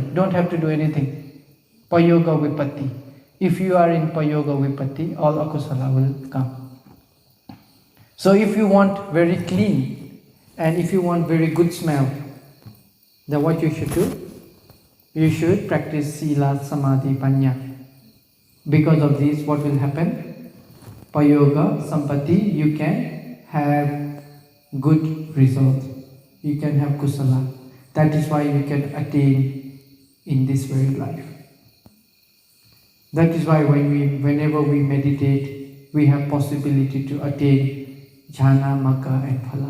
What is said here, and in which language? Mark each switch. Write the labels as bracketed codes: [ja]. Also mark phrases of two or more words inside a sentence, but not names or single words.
[en] Don't have to do anything. [pi] Payoga vipatti. [en] If you are in [pi] payoga vipatti, [en] all akusala will come. So if you want very clean and if you want very good smell, then what you should do? You should practice [pi] sila, samadhi, panya. [en] Because of this, what will happen? [pi] Payoga, sampati, [en] you can have good result. You can have kusala. That is why you can attain in this very life. That is why whenever we meditate, we have possibility to attain [pi] jhana, magga [en] and phala.